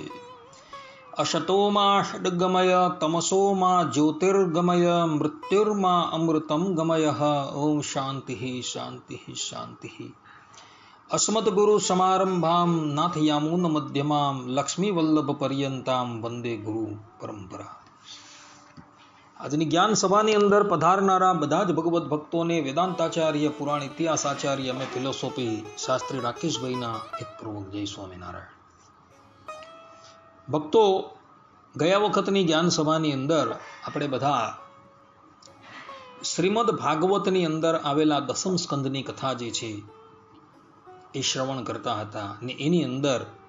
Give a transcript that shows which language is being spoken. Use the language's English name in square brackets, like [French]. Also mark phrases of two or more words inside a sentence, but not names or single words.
[Sanskrit] अशतो मा षड्गमय तमसो मा ज्योतिर्गमय मृत्युर्मा अमृतं गमयः। ओम शान्तिः शान्तिः शान्तिः। अस्मद्गुरुसमारम्भां नाथयामुनमध्यमां लक्ष्मीवल्लभपर्यन्तां वन्दे गुरु परंपरा। [Gujarati] આજની જ્ઞાન સભાની અંદર પધારનારા બધા જ ભગવત ભક્તોને વેદાંતાચાર્ય, પુરાણ ઇતિહાસાચાર્ય અને ફિલોસોફી શાસ્ત્રી રાકેશભાઈના હિતપૂર્વક જય સ્વામિનારાયણ. ભક્તો, ગયા વખતની જ્ઞાન સભાની અંદર આપણે બધા શ્રીમદ ભાગવતની અંદર આવેલા દસમ સ્કંદની કથા જે છે એ શ્રવણ કરતા હતા અને એની અંદર